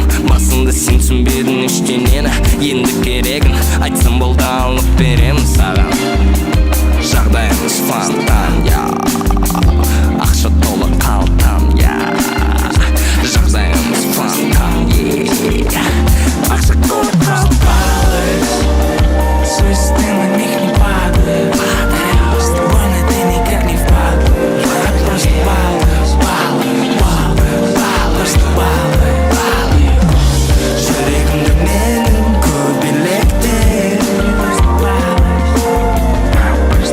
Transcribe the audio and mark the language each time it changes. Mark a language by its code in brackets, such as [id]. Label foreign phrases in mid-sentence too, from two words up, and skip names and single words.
[kk] Басында сен түсінбедің ештеңені, енді керегін айтсам болды алып беремін саған. Жағдайымыз фонтан, ақша толы қалтам, жағдайымыз фонтан, ақша толы қалтам. [ru] Свой стил на них не падаю. С тобой на ты никак не впадаю. Я просто балуюсь, просто балуюсь. [kk] Жүрегімді менің көбелекте, [ru] просто балуюсь.